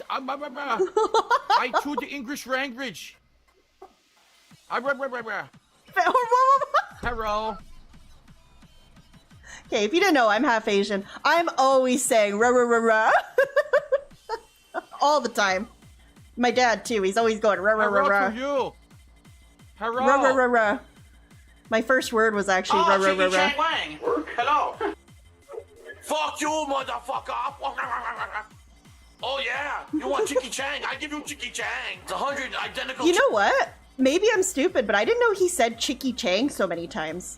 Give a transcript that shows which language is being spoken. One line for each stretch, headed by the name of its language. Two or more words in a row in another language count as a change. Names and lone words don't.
English: I to the English language. Hello. Okay, if you didn't know, I'm half Asian. I'm always saying rah rah rah rah. All the time. My dad too. He's always going rah rah rah rah. You. Hello. Rah rah rah rah. My first word was actually rah rah rah rah. Hello. Fuck you, motherfucker. Oh yeah, you want Chicky Chang? I give you Chicky Chang. It's 100 identical. You know what? Maybe I'm stupid, but I didn't know he said Chicky Chang so many times.